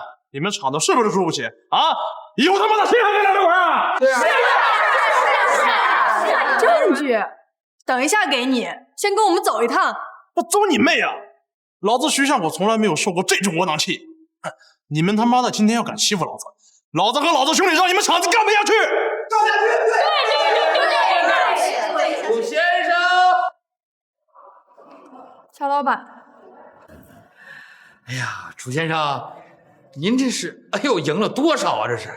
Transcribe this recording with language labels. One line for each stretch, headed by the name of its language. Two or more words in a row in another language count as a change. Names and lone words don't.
Chinese: 你們廠子是不是輸不起啊？以後他媽的誰還跟咱們玩啊？是啊！證據，等一下給你，先跟我們走一趟。我走你妹啊！老子徐相國從來沒有受過這種窩囊氣。你們他媽的今天要敢欺負老子，老子和老子兄弟讓你們廠子幹不下去！幹不下去！乔老板。哎呀，楚先生，您这是，哎呦，赢了多少啊？这是